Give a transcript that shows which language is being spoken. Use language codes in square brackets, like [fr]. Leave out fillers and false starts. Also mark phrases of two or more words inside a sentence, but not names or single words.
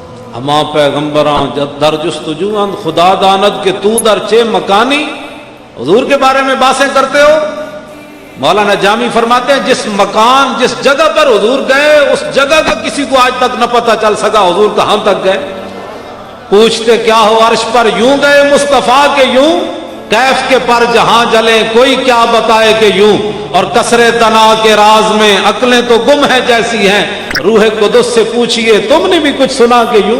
[fa] ہما پیغمبراں در جستجوان خدا داند کہ تو در چے مکانی. [ur] حضور کے بارے میں باتیں کرتے ہو. مولانا جامی فرماتے ہیں جس مکان جس جگہ پر حضور گئے اس جگہ کا کسی کو آج تک نہ پتہ چل سکا حضور کہاں تک گئے. پوچھتے کیا ہو عرش پر یوں گئے مصطفیٰ کے یوں, کیف کے پر جہاں جلے کوئی کیا بتائے کہ یوں, اور کسرے تنا کے راز میں عقلیں تو گم ہیں جیسی ہیں, روح قدس سے پوچھئے تم نے بھی کچھ سنا کہ یوں.